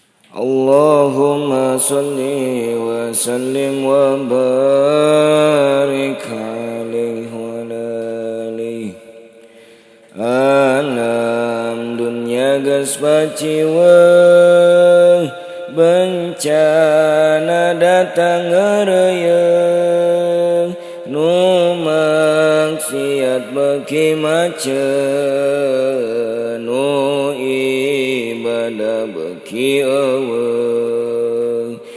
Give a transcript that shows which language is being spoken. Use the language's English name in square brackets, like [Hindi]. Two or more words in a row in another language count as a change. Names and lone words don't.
[Arabic] اللهم صل وسلم وبارك عليه وعلى آله. [Sundanese] Alam dunia geus paciweung, bencana datang ngeureyeung, nu maksiat beuki maceun, nu ibadah beuki eueuh.